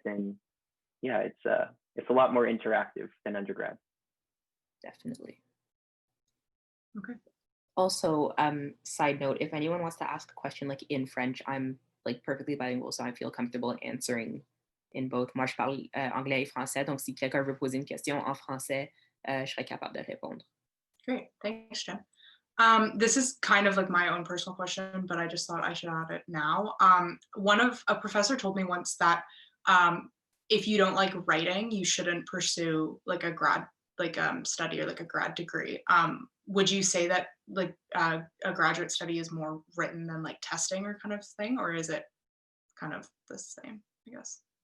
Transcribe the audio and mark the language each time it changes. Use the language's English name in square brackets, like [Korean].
[English] And yeah, it's a lot more interactive than undergrad. Definitely. Okay. Also, side note, if anyone wants to ask a question like in French, I'm like perfectly bilingual, so I feel comfortable answering in both. [French] Moi, je parle anglais et français, donc si quelqu'un veut poser une question en français, je serai capable de répondre. [English] Great. Thanks, Jen. This is kind of like my own personal question, but I just thought I should add it now. A professor told me once that if you don't like writing, you shouldn't pursue like a grad study or like a grad degree. Would you say that like a graduate study is more written than like testing or kind of thing, or is it kind of the same, I guess?